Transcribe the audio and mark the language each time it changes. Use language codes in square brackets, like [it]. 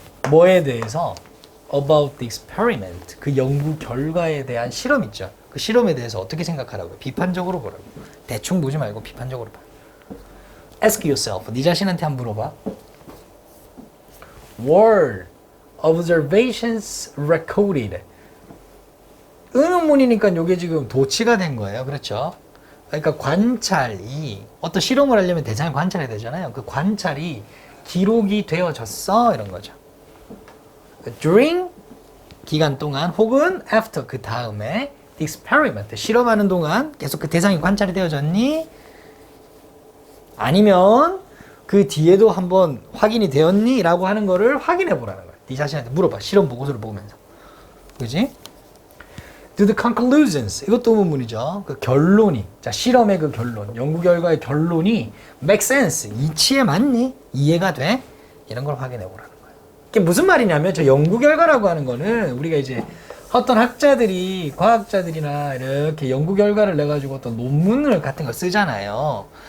[ko] 뭐에 대해서? [en] about the experiment. [ko] 그 연구 결과에 대한 실험 있죠. 그 실험에 대해서 어떻게 생각하라고요? 비판적으로 보라고. 대충 보지 말고 비판적으로 봐. [en] Ask yourself. [ko] 네 자신한테 한번 물어봐. [en] Were observations recorded? [ko] 의문문이니까 이게 지금 도치가 된 거예요. 그렇죠? 그러니까 관찰이 어떤 실험을 하려면 대상을 관찰해야 되잖아요. 그 관찰이 기록이 되어졌어 이런 거죠. [en] During [ko] 기간 동안 혹은 [en] after [ko] 그 다음에 [en] the experiment [ko] 실험하는 동안 계속 그 대상이 관찰이 되어졌니? 아니면 그 뒤에도 한번 확인이 되었니? 라고 하는 거를 확인해 보라는 거예요. 네 자신한테 물어봐. 실험 보고서를 보면서. 그지? [en] Do the conclusions [ko] 이것도 의문문이죠. 그 결론이 자 실험의 그 결론 연구 결과의 결론이 [en] make sense [ko] 이치에 맞니? 이해가 돼? 이런 걸 확인해 보라는 거예요. 이게 무슨 말이냐면 저 연구 결과라고 하는 거는 우리가 이제 어떤 학자들이 과학자들이나 이렇게 연구 결과를 내 가지고 어떤 논문을 같은 거 쓰잖아요.